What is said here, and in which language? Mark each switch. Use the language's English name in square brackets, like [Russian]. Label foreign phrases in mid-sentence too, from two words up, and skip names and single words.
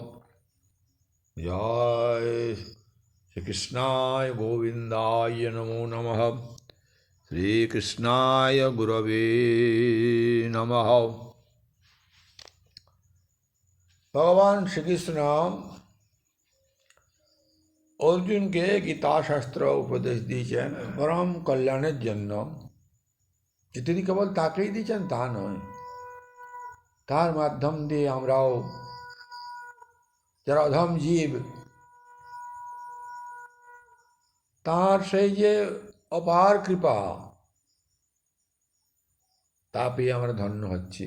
[Sanskrit] जय श्रीकृष्णाय गोविन्दाय नमो नमः। श्रीकृष्णाय गुरवे नमः। [Bangla] भगवान श्रीकृष्ण অর্জুনকে গীতাশাস্ত্র উপদেশ দিয়েছেন পরম কল্যাণের জন্য। যে তিনি কেবল তাকেই দিয়েছেন তা নয়, তার মাধ্যম দিয়ে আমরাও যারা অধম জীব, তার সেই যে অপার কৃপা, তা পেয়ে আমরা ধন্য হচ্ছি।